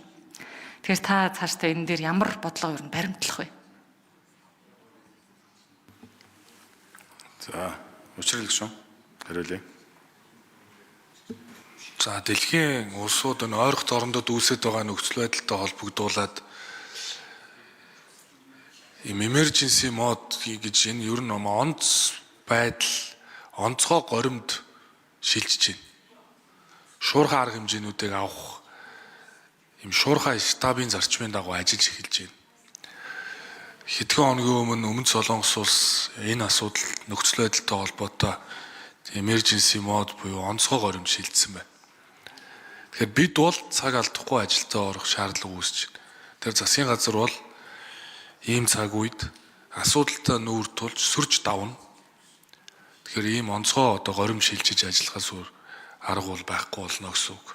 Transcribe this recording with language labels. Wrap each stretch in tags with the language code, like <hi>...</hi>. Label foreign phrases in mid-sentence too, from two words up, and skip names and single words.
<mn>Тэгэхээр та цаашдаа энэ дээр ямар бодлого ер нь баримтлах вэ? За, учрал гүшүүн. Хариулъя. За, дэлхийн улсууд энэ ойрхон орондод үүсэж байгаа нөхцөл байдалтай холбогдуулаад</mn> <en>emergency mode</en> <mn>гэж энэ ер нь онц байдал, онцгой горимд шилжиж байна. Шуурхай арга хэмжээнүүдийг авах юм шуурхай штабын зарчмын дагуу ажиллаж эхэлж байна. Хэдхэн хоногийн өмнө Солонгос улс энэ асуудал нөхцөл байдалтай холбоотой</mn> <en>emergency mode</en> <mn>буюу онцгой горимд шилжсэн байна. Тэгэхээр бид бол цаг алдахгүй ажилдаа орох шаардлага үүсэж байна. Тэр засгийн газар бол ийм цаг үед асуудалтай нүүр тулж сүрж давна. Тэгэхээр ийм онцгой одоо горим шилжиж ажиллахаас арга бол байхгүй болно гэсэн үг.</mn>